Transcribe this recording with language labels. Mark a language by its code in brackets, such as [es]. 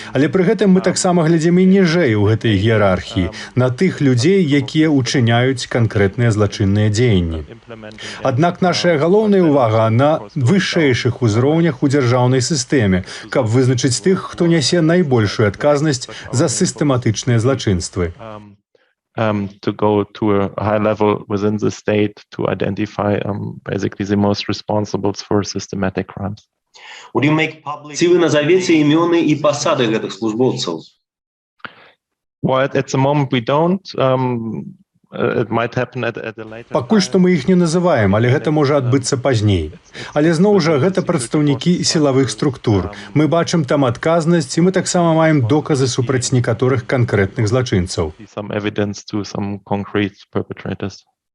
[be] Але пры гэтым мы таксама глядзім і ніжэй у гэтай іерархіі, на тых людзей, якія ўчыняюць канкрэтныя злачынныя дзеянні. Аднак нашая галоўная ўвага на вышэйшых узроўнях у дзяржаўнай сістэме, каб вызначыць тых, хто нясе найбольшую адказнасць за сістэматычныя злачынствы. [en] To go to a high level within the state to identify basically the most responsible for systematic crimes. [be] Ці вы назавеце імёны і пасады гэтых службоўцаў? [en] Well, at the moment we don't. It might happen at a later time. [be] Пакуль што мы іх не называем, але гэта можа адбыцца пазней. Але зноў жа гэта прадстаўнікі сілавых структур. Мы бачым там адказнасць, і мы таксама маем доказы супраць некаторых канкрэтных злачынцаў. [en] Some evidence to some concrete perpetrators.